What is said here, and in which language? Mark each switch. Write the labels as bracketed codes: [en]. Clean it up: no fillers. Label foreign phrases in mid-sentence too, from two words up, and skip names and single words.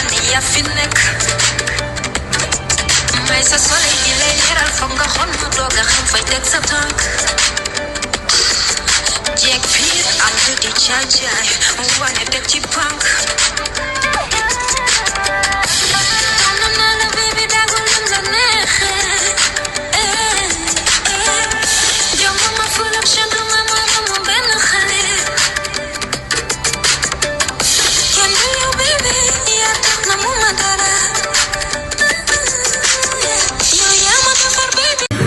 [wo] yaa fi nekk may sa soleil di lay leeral foog nga xool mu doog a xam fay teg sa tànk jeeg piir am lu di jaay jaay wane teg ci pànk tànn naa la baby dagul lim la neexee jongo ma [en] full of [wo] chandu ma moromu benn xale kenn du yow baby yaa tax na mu ma dara yow yaa ma defar baby